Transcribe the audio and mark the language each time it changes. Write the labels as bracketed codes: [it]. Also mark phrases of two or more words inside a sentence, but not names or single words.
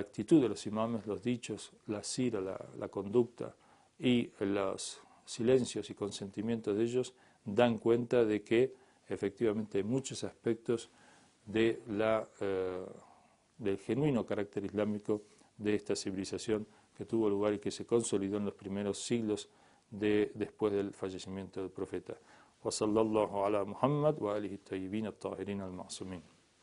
[es] actitud de los imames, los dichos, la sira, la conducta y los silencios y consentimientos de ellos dan cuenta de que efectivamente muchos aspectos de del genuino carácter islámico de esta civilización que tuvo lugar y que se consolidó en los primeros siglos después del fallecimiento del profeta. [ar] وصلى الله على محمد وآله الطيبين الطاهرين المعصومين.